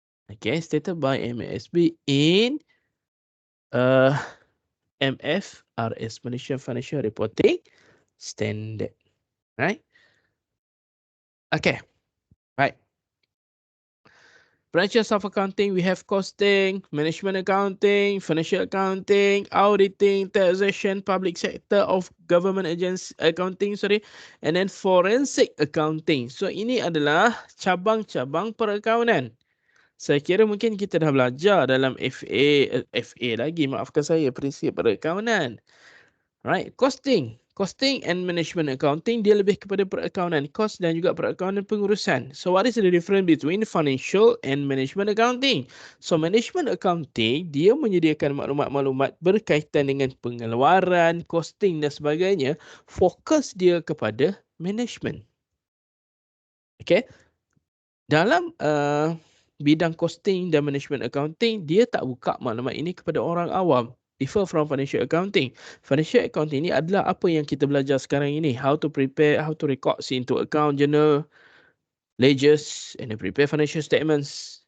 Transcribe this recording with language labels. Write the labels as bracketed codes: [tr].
[en] Okay, stated by MASB in MFRS, Malaysian Financial Reporting Standard. Right? Okay. Right. Branches of accounting, we have costing, management accounting, financial accounting, auditing, taxation, public sector of government agency accounting, and then forensic accounting. [ms] So ini adalah cabang-cabang perakaunan. Saya kira mungkin kita dah belajar dalam FA lagi, maafkan saya, prinsip perakaunan. [en] Right, costing and management accounting, [ms] dia lebih kepada perakaunan cost dan juga perakaunan pengurusan. [en] So what is the difference between financial and management accounting? [ms] So management accounting, dia menyediakan maklumat-maklumat berkaitan dengan pengeluaran, costing dan sebagainya. Fokus dia kepada management. Okay, dalam bidang costing dan management accounting, dia tak buka maklumat ini kepada orang awam. [en] Differ from financial accounting. [ms] Financial accounting ni adalah apa yang kita belajar sekarang ini. [en] How to prepare, how to record into account, journal, ledgers, and then prepare financial statements.